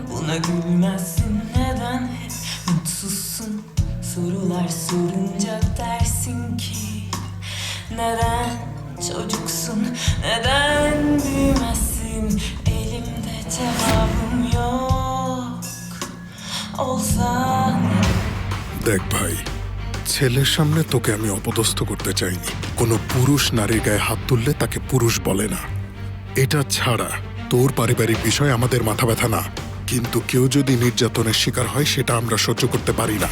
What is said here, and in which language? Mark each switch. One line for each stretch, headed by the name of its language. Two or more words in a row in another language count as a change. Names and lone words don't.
Turkish: Bana gülmezsin neden hep mutsuzsun? Sorular sorunca dersin ki neden çocuksun, neden büyümezsin? Elimde cevabım yok olsa
Bangla: দেখ ভাই, ছেলের সামনে তোকে আমি অপদস্থ করতে চাইনি। কোনো পুরুষ নারীর গায়ে হাত তুললে তাকে পুরুষ বলে না। এটা ছাড়া তোর পারিবারিক বিষয় আমাদের মাথা ব্যথা না, কিন্তু কেউ যদি নির্যাতনের শিকার হয় সেটা আমরা সহ্য করতে পারি না।